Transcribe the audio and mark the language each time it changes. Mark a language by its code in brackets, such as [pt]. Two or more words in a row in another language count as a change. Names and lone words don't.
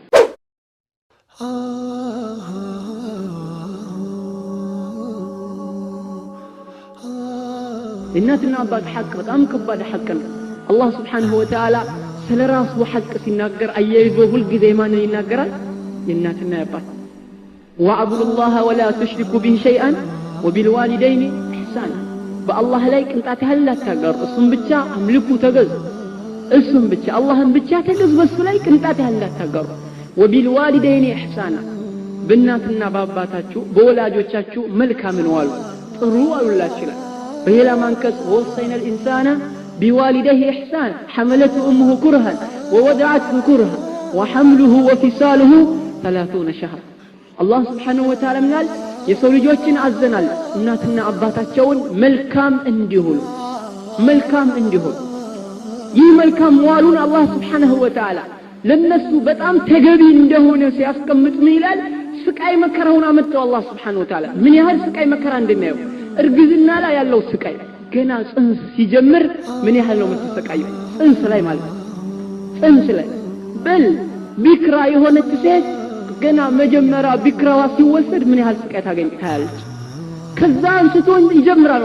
[am] እናትና አባት ሐቅ በጣም ከባድ ሐቅ ነው አላህ [ar] سبحانه وتعالى [am] ስለራሱ ሐቅ ሲናገር አያይዞ ሁሉ ጊዜ ማንን ይናገራል የእናትና የአባት [ar] واعبدوا الله ولا تشركوا به شيئا وبالوالدين إحسانا [am] በአላህ ላይ ቅንጣት ያህል አታጋሩ እሱም ብቻ አምልኩ ተገዙ እሱም ብቻ አላህን ብቻ ተገዙ በሱ ላይ ቅንጣት ያህል አታጋሩ [ar] وبالوالدين إحسانا [am] በእናትና በአባታችሁ በወላጆቻችሁ መልካምን ዋሉ ጥሩ ዋሉላችሁ በሌላ ማንከስ ወሰይና [ar] الانسان بوالديه احسان حملته امه كرها ووضعته كرها وحمله وفصاله 30 شهرا الله سبحانه وتعالى [am] منال የሰው ልጆችን አዘናል እናትና አባታቸውን መልካም እንዲሆኑ ይህ መልካም ዋሉን አላህ [ar] سبحانه وتعالى [am] ለነሱ በጣም ተገቢ እንደሆነ ሲያስቀምጥ ምን ይላል ስቃይ መከራውን አመጣው አላህ [ar] سبحانه وتعالى [am] ምን ያህል ስቃይ መከራ እንደሚያዩ እርግዝና ላይ ያለው ስቃይ ገና ጽንስ ሲጀምር ምን ያህል ነው የምትሰቃየው ጽንስ ላይ ማለት ጽንስ ላይ በል ቢክራ የሆነች ሴት ገና መጀመሪያ ቢክራዋ ሲወሰድ ምን ያህል ስቃይ ታገኛለች ከዛ አንስቶ ይጀምራል